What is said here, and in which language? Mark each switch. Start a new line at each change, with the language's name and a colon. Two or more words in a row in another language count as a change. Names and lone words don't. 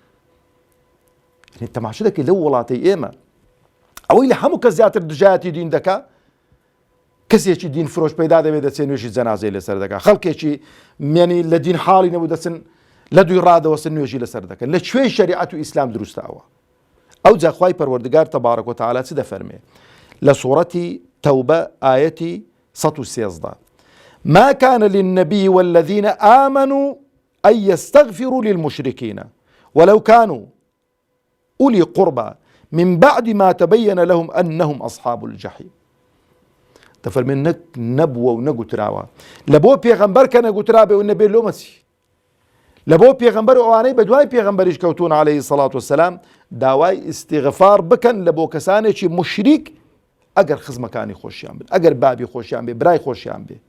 Central Kurdish: تەماشا دەکەی لەو وڵاتەی ئێمە ئەوەی لە هەموو کەس زیاتر دژایەتی دین دەکا، کەسێکی دین فرۆش پەیدا دەبێت دەچێت نوێژی جەنازەی لەسەر دەکات، خەڵکێکی مێنی لە دین حاڵی نەبوو دەچن لە دوی ڕادەوەسن نوێژی لەسەر دەکەن. لە کوێی شەریعەت و ئیسلام دروستە ئەوە؟ ئەو جا خوای پەروەردگار
Arabic: تەبارەک و تەعالا
Central Kurdish: چ دەفەرمێ لە سوورەتی تەوبە ئایەتی 113
Arabic: ما كان للنبي والذين آمنوا أن يستغفروا للمشركين ولو كانوا أولي قربى من بعد ما تبين لهم أنهم أصحاب الجحيم.
Central Kurdish: دەفەرمێ نەبووە و نەگوتراوە لە بۆ پێغەمبەر کە نەگوترابێ و نەبێ لۆمەچی، لە بۆ پێغەمبەر و ئەوانەی بە دوای پێغەمبەریش کەوتون
Arabic: عەلەیهی سەڵات وەسەلام
Central Kurdish: داوای ئیستیغفار بکەن لە بۆ کەسانێکی مشریک ئەگەر خزمەکانی خۆشیان بن، ئەگەر بابی خۆشیان بێ، برای خۆشیان بێ.